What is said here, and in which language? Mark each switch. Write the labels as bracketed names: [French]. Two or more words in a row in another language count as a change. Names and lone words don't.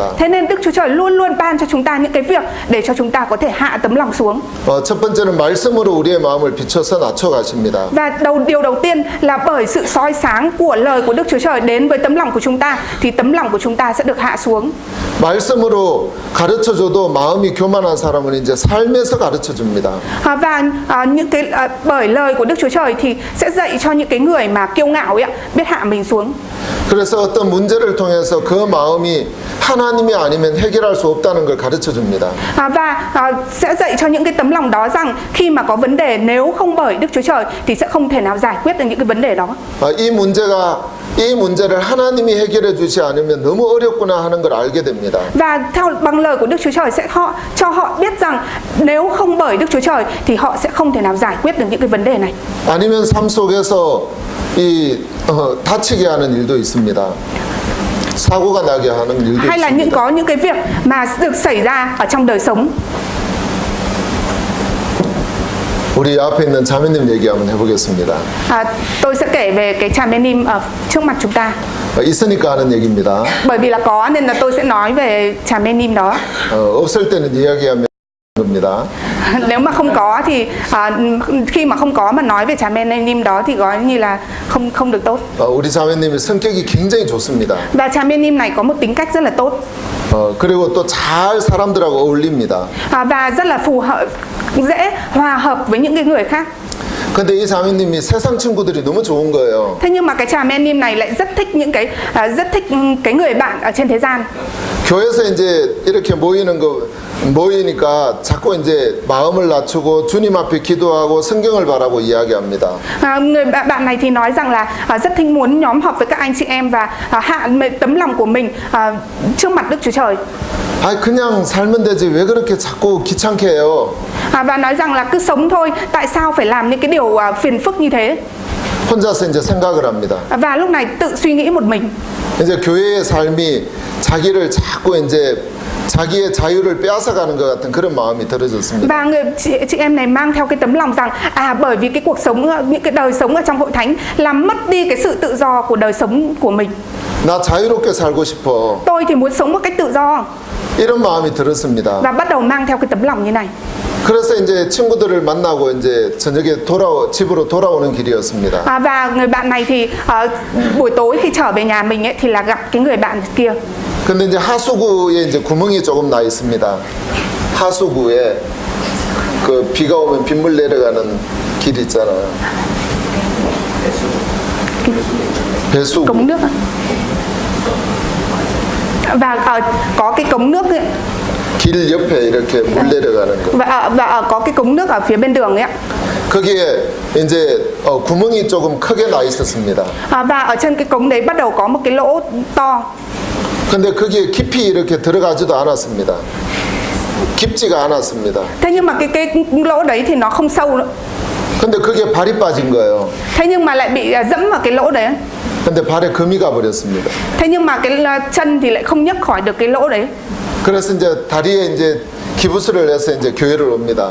[Vietnamese] Thế nên Đức Chúa Trời luôn luôn ban cho chúng ta những cái việc để cho chúng ta có thể hạ tấm lòng xuống. [Korean] 첫 번째는 말씀으로 우리의 마음을 비춰서 낮춰가십니다. [Vietnamese] Và điều đầu tiên là bởi sự soi sáng của lời của Đức Chúa Trời đến với tấm lòng của chúng ta thì tấm lòng của chúng ta sẽ được hạ xuống. [Korean] 말씀으로 가르쳐줘도 마음이 교만한 사람은 이제 삶에서 가르쳐줍니다. [Vietnamese] Và những cái bởi lời của Đức Chúa Trời thì sẽ dạy cho những cái người mà kiêu ngạo ấy biết hạ mình xuống. [Korean] 그래서 어떤 문제를 통해서 그 마음이 하나님이 아니면 해결할 수 없다는 걸 가르쳐 줍니다. [Vietnamese] Sẽ dạy cho những cái tấm lòng đó rằng khi mà có vấn đề nếu không bởi Đức Chúa Trời thì sẽ không thể nào giải quyết được những cái vấn đề đó. [Korean] 이 문제를 하나님이 해결해 주지 않으면 너무 어렵구나 하는 걸 알게 됩니다. [Vietnamese] Và bằng lời của Đức Chúa Trời sẽ cho họ biết rằng nếu không bởi Đức Chúa Trời thì họ sẽ không thể nào giải quyết được những cái vấn đề này. [Korean] 아니면 삶 속에서 다치게 하는 일도 있습니다. 사고가 나게 하는 일도 [Vietnamese] Hay là [Korean] 있습니다. [Vietnamese] có những cái việc mà được xảy ra ở trong đời sống. [Korean] 우리 앞에 있는 자매님 얘기 한번 해보겠습니다. [Vietnamese] Tôi sẽ kể về cái cha Menim ở trước mặt chúng ta. [Korean] 있으니까 하는 얘기입니다. [Vietnamese] Bởi vì là có nên là tôi sẽ nói về cha Menim đó. [Korean] 없을 때는 이야기하면 겁니다. [Vietnamese] Nếu mà không có thì khi mà không có mà nói về cha Menim đó thì có như là không được tốt. [Korean] 우리 자매님이 성격이 굉장히 좋습니다. [Vietnamese] Và cha Menim này có một tính cách rất là tốt. [Korean] 그리고 또 잘 사람들하고 어울립니다. [Vietnamese] Và rất là phù hợp, dễ hòa hợp với những cái người khác. [Korean] 근데 이 자매님이 세상 친구들이 너무 좋은 거예요. [Vietnamese] Thế nhưng mà cái cha Menim này lại rất thích những cái người bạn ở trên thế gian. [Korean] 교회에서 이제 이렇게 모이니까 자꾸 이제 마음을 낮추고 주님 앞에 기도하고 성경을 바라고 이야기합니다. [Vietnamese] Người bạn này thì nói rằng là rất thích muốn nhóm họp với các anh chị em và hạ tấm lòng của mình trước mặt Đức Chúa Trời. [Korean] 그냥 살면 되지 왜 그렇게 자꾸 귀찮게 해요? [Vietnamese] Và nói rằng là cứ sống thôi, tại sao phải làm những cái điều phiền phức như thế? [Korean] 혼자서 이제 생각을 합니다. [Vietnamese] Và lúc này tự suy nghĩ một mình. [Korean] 이제 교회의 삶이 자기를 자꾸 이제 자기의 자유를 빼앗아가는 것 같은 그런 마음이 들어졌습니다. [Vietnamese] Và chị em này mang theo cái tấm lòng rằng bởi vì cái cuộc sống, những cái đời sống ở trong hội thánh làm mất đi cái sự tự do của đời sống của mình. [Korean] 나 자유롭게 살고 싶어. [Vietnamese] Tôi thì muốn sống một cách tự do. [Korean] 이런 마음이 들었습니다. [Vietnamese] Và bắt đầu mang theo cái tấm lòng như này. [Korean] 그래서 이제 친구들을 만나고 이제 저녁에 집으로 돌아오는 길이었습니다. [Vietnamese] Và người bạn này thì buổi tối khi trở về nhà mình ấy, thì là gặp cái người bạn kia. [Korean] 근데 이제 하수구에 이제 구멍이 조금 나 있습니다. 하수구에 그 비가 오면 빗물 내려가는 길 있잖아요. 배수구. [Vietnamese] Cống nước. Và có cái cống nước ấy. [Korean] 길 옆에 이렇게 물 내려가는 거. [Vietnamese] Và có cái cống nước ở phía bên đường ấy ạ. [Korean] 거기에 이제 구멍이 조금 크게 나 있었습니다. [Vietnamese] Và ở trên cái cống đấy bắt đầu có một cái lỗ to. [Korean] 근데 거기에 깊이 이렇게 들어가지도 않았습니다. 깊지가 않았습니다. [Vietnamese] Thế nhưng mà cái lỗ đấy thì nó không sâu nữa. [Korean] 근데 그게 발이 빠진 거예요. [Vietnamese] Thế nhưng mà lại bị dẫm vào cái lỗ đấy. [Korean] 근데 발에 금이 가 버렸습니다. [Vietnamese] Thế nhưng mà cái chân thì lại không nhấc khỏi được cái lỗ đấy. [Korean] 그래서 이제 다리에 이제 기부스를 해서 이제 교회를 옵니다.